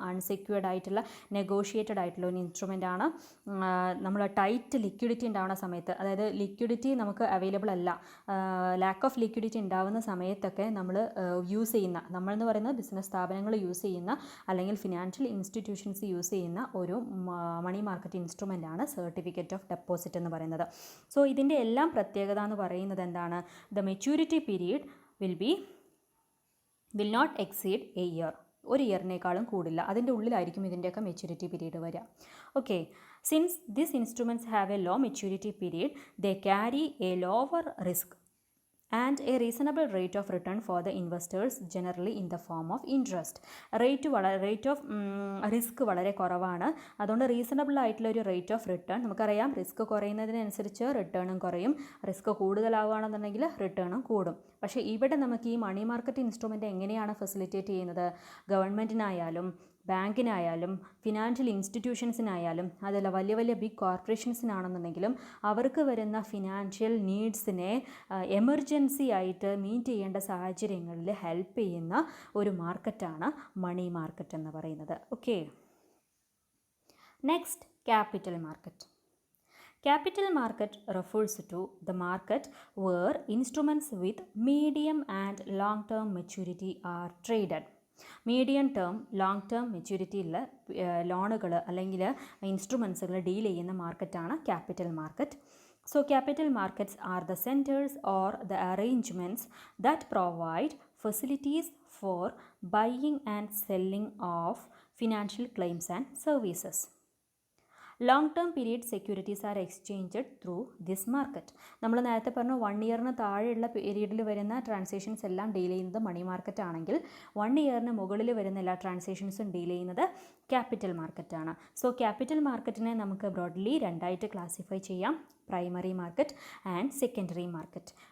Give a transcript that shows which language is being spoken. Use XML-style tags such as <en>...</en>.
<ml>Unsecured ആയിട്ടുള്ള negotiated ആയിട്ടുള്ള ഒരു ഇൻസ്ട്രുമെൻ്റ് ആണ്. നമ്മൾ ടൈറ്റ് ലിക്വിഡിറ്റി ഉണ്ടാവുന്ന സമയത്ത്, അതായത് ലിക്വിഡിറ്റി നമുക്ക് അവൈലബിൾ അല്ല, ലാക്ക് ഓഫ് ലിക്വിഡിറ്റി ഉണ്ടാവുന്ന സമയത്തൊക്കെ നമ്മൾ യൂസ് ചെയ്യുന്ന, നമ്മളെന്ന് പറയുന്നത് ബിസിനസ് സ്ഥാപനങ്ങൾ യൂസ് ചെയ്യുന്ന അല്ലെങ്കിൽ ഫിനാൻഷ്യൽ ഇൻസ്റ്റിറ്റ്യൂഷൻസ് യൂസ് ചെയ്യുന്ന ഒരു മണി മാർക്കറ്റ് ഇൻസ്ട്രുമെൻ്റ് ആണ് സർട്ടിഫിക്കറ്റ് ഓഫ് ഡെപ്പോസിറ്റ് എന്ന് പറയുന്നത്.</ml> <en>so</en> <ml>ഇതിൻ്റെ എല്ലാം പ്രത്യേകത എന്ന് പറയുന്നത് എന്താണ്?</ml> <en>The maturity period will not exceed a year.</en> <ml>ഒരു ഇയറിനേക്കാളും കൂടില്ല, അതിൻ്റെ ഉള്ളിലായിരിക്കും ഇതിൻ്റെയൊക്കെ മെച്യൂരിറ്റി പീരീഡ് വരിക.</ml> <en>Okay, since this instruments have a low maturity period, they carry a lower risk and a reasonable rate of return for the investors, generally in the form of interest.</en> <ml>Rate of risk വളരെ കുറവാണ്. അതുകൊണ്ട് reasonable ആയിട്ടുള്ള ഒരു rate of return. നമുക്കറിയാം, risk കുറയുന്നതിനനുസരിച്ച് റിട്ടേണും കുറയും, risk കൂടുതലാവുകയാണെന്നുണ്ടെങ്കിൽ റിട്ടേണും കൂടും. പക്ഷേ ഇവിടെ നമുക്ക് ഈ മണി മാർക്കറ്റ് ഇൻസ്ട്രുമെൻ്റ് എങ്ങനെയാണ് ഫെസിലിറ്റേറ്റ് ചെയ്യുന്നത്? ഗവൺമെൻറ്റിനായാലും ബാങ്കിനായാലും ഫിനാൻഷ്യൽ ഇൻസ്റ്റിറ്റ്യൂഷൻസിനായാലും അതല്ല വലിയ വലിയ ബിഗ് കോർപ്പറേഷൻസിനാണെന്നുണ്ടെങ്കിലും അവർക്ക് വരുന്ന ഫിനാൻഷ്യൽ നീഡ്സിനെ എമർജൻസി ആയിട്ട് മീറ്റ് ചെയ്യേണ്ട സാഹചര്യങ്ങളിൽ ഹെൽപ്പ് ചെയ്യുന്ന ഒരു മാർക്കറ്റാണ് മണി മാർക്കറ്റ് എന്ന് പറയുന്നത്. Okay, next capital market.</ml> <en>Capital market refers to the market where instruments with medium and long-term maturity are traded.</en> <ml>Medium term, long term maturity ഉള്ള ലോണുകൾ അല്ലെങ്കിൽ ഇൻസ്ട്രുമെൻസുകൾ ഡീൽ ചെയ്യുന്ന മാർക്കറ്റാണ് capital market.</ml> <en>So capital markets are the centers or the arrangements that provide facilities for buying and selling of financial claims and services. Long-term period securities are exchanged through this market.</en> <ml>നമ്മൾ നേരത്തെ പറഞ്ഞു 1 ഇയറിന് താഴെയുള്ള പീരീഡിൽ വരുന്ന transactions എല്ലാം deal ചെയ്യുന്നത് money market ആണെങ്കിൽ 1 ഇയറിന് മുകളിൽ വരുന്ന എല്ലാ ട്രാൻസാക്ഷൻസും ഡീൽ ചെയ്യുന്നത് ക്യാപിറ്റൽ മാർക്കറ്റാണ്. സോ ക്യാപിറ്റൽ മാർക്കറ്റിനെ നമുക്ക് ബ്രോഡ്ലി രണ്ടായിട്ട് ക്ലാസിഫൈ ചെയ്യാം, primary market and secondary market.</ml>